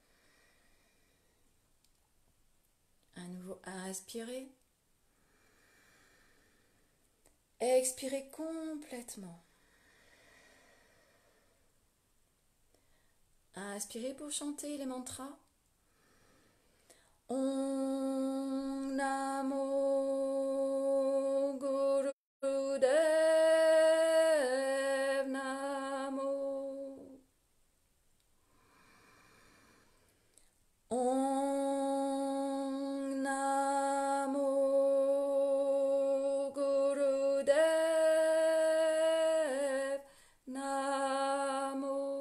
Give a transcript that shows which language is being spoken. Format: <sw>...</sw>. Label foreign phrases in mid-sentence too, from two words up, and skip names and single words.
<fr>À nouveau, inspirez. Expirez complètement. Inspirez pour chanter les mantras.</fr> <sa>Om Namo Gurudev Namo. Om Namo Gurudev Namo.</sa>